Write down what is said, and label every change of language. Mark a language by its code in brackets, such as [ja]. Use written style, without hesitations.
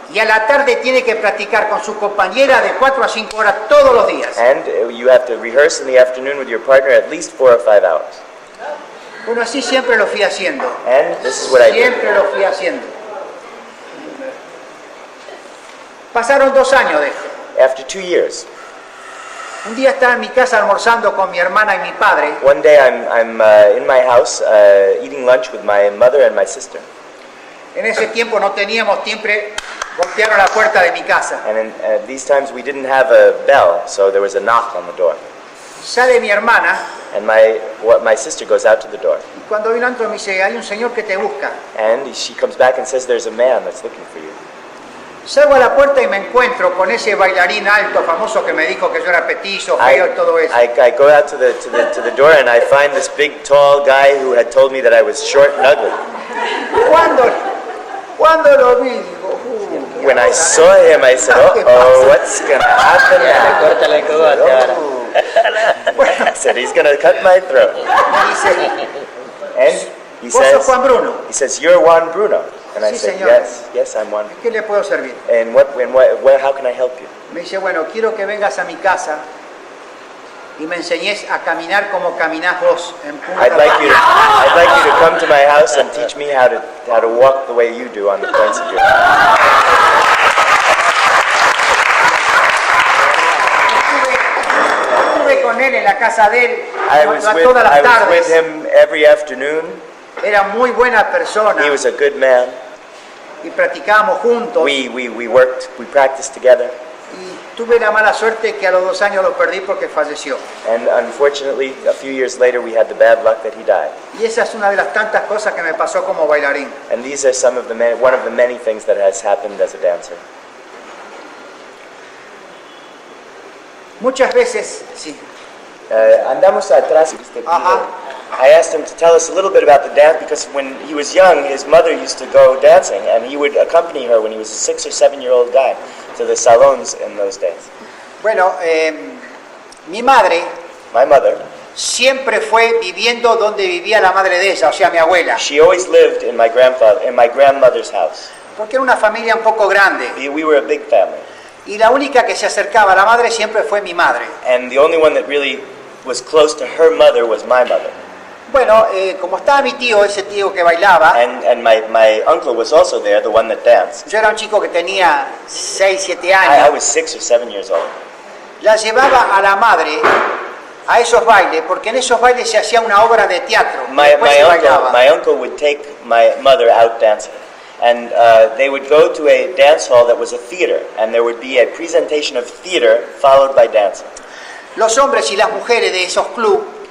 [es] Y a la tarde tiene que practicar con su compañera de 4 a 5 horas todos los días. [en] And you have to rehearse in the afternoon with your partner at least 4 or 5 hours. [es] Bueno, así siempre lo fui haciendo. [en] And this is what I did. [es] Siempre lo fui haciendo. Pasaron 2 años de esto. [en] After 2 years, [es] Un día estaba en mi casa almorzando con mi hermana y mi padre. [en] one day I'm in my house eating lunch with my mother and my sister. [es] En ese tiempo no teníamos siempre, golpearon la puerta de mi casa. [en] And in these times we didn't have a bell, so there was a knock on the door. [es] Sale mi hermana [en] And my sister goes out to the door. [es] y cuando vino adentro me dice, hay un señor que te busca. [en] And she comes back and says, there's a man that's looking for you. [es] Salgo a la puerta y me encuentro con ese bailarín alto, famoso, que me dijo que yo era petizo, feo y todo eso. [en] I go out to the door and I find this big, tall guy who had told me that I was short and ugly. [es] Cuando lo vi, digo, [en] When I saw him, I said, oh, what's going to happen now? [es] Córtale el cogote ahora. [en] I said, he's going to cut my throat. [es] Me dice, [en] And he [es] ¿vos sos [en] says, [es] Juan Bruno? [en] he says, you're Juan Bruno. And I [es] Sí, [en] said, [es] señor. [en] yes, I'm Juan. [es] ¿Qué le puedo servir? [en] And how can I help you? [es] Me dice, bueno, quiero que vengas a mi casa y me enseñes a caminar como caminás vos en Punta [en] I'd like [es] Pata. [en] you to come to my house and teach me how to walk the way you do on the points of your feet. [es] Estuve con él en la casa de él [en] I was [es] todas las [en] with [es] tardes. [en] him every afternoon. [es] Era muy buena persona [en] He was a good man. [es] y practicábamos juntos. [en] We worked, we practiced together. [es] Y tuve la mala suerte que a los 2 años lo perdí porque falleció. [en] And unfortunately, a few years later, we had the bad luck that he died. [es] Y esa es una de las tantas cosas que me pasó como bailarín. [en] And these are one of the many things that has happened as a dancer. [es] Muchas veces, sí. Andamos atrás. Ajá. [en] I asked him to tell us a little bit about the dance because when he was young, his mother used to go dancing, and he would accompany her when he was a 6 or 7-year-old guy to the salons in those days. [es] Bueno, mi madre [en] My mother, [es] siempre fue viviendo donde vivía la madre de ella, o sea, mi abuela. [en] she always lived in my grandmother's house. [es] Porque era una familia un poco grande. [en] We were a big family, [es] Y la única que se acercaba a la madre siempre fue mi madre. [en] and the only one that really was close to her mother was my mother. [es] Bueno, como estaba mi tío, ese tío que bailaba, [en] And my uncle was also there, the one that danced. [es] yo era un chico que tenía 6, 7 [en] I [es] años, [en] was 6 or 7 years old. [es] la llevaba a la madre a esos bailes, porque en esos bailes se hacía una obra de teatro, y después se bailaba. [en] My uncle would take my mother out dancing. And they would go to a dance hall that was a theater, and there would be a presentation of theater followed by dancing. [es] Los hombres y las mujeres de esos clubes